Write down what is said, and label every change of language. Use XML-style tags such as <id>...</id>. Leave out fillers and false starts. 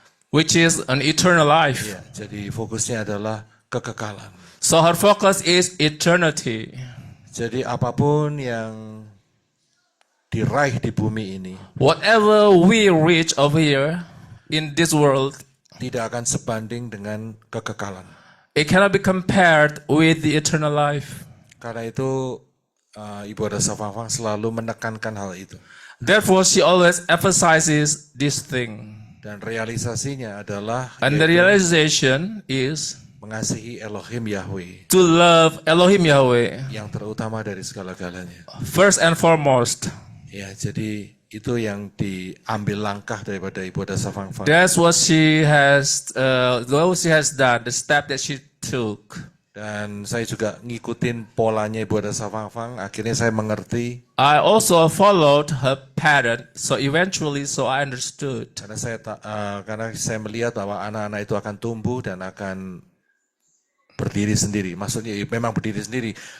<en>which is an eternal life.</en> <id>Ya, jadi fokusnya adalah kekekalan.</id> <en>So her focus is eternity.</en> <id>Jadi apapun yang diraih di bumi ini</id> <en>Whatever we reach over here in this world,</en> <id>tidak akan sebanding dengan kekekalan.</id> <en>it cannot be compared with the eternal life.</en> <id>Karena itu Ibu Ada Safafang selalu menekankan hal itu.</id> <en>Therefore, she always emphasizes this thing.</en> <id>Dan realisasinya adalah</id> <en>And the</en> <id>yaitu</id> <en>realization is</en> <id>mengasihi Elohim Yahweh</id> <en>to love Elohim Yahweh</en> <id>yang terutama dari segala-galanya.</id> <en>first and foremost.</en> <id>Ya, jadi itu yang diambil langkah daripada Ibu Ada Safangfang.</id> <en>That's what she has done, the step that she took.</en> <id>Dan saya juga ngikutin polanya Ibu Ada Safangfang. Akhirnya saya mengerti.</id> <en>I also followed her pattern, so eventually, I understood.</en> <id>Karena saya melihat bahwa anak-anak itu akan tumbuh dan akan berdiri sendiri. Maksudnya memang berdiri sendiri.</id>